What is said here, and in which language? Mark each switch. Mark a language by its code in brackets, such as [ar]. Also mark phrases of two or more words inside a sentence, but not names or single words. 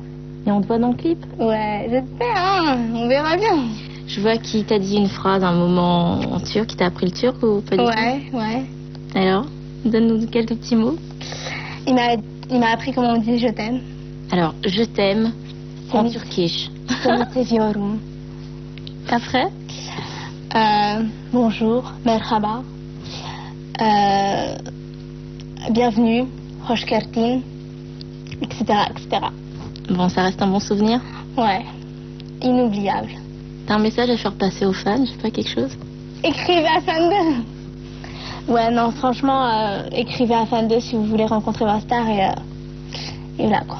[fr] Et on te voit dans le clip? Ouais, j'espère, hein. On verra bien. Je vois qu'il t'a dit une phrase, un moment en turc, qui t'a appris le turc ou pas du tout? Ouais. Alors, donne-nous quelques petits mots. Il m'a appris comment on dit je t'aime. Alors, je t'aime en turkish. Seviyorum. Après? Bonjour, merhaba. Bienvenue, [tr] hoş geldin, [fr] etc., etc. Bon, ça reste un bon souvenir? Ouais, inoubliable. T'as un message à faire passer aux fans, je sais pas, quelque chose? Écrivez à Fan 2. Ouais, non, franchement, écrivez à Fan 2 si vous voulez rencontrer ma star et voilà, quoi.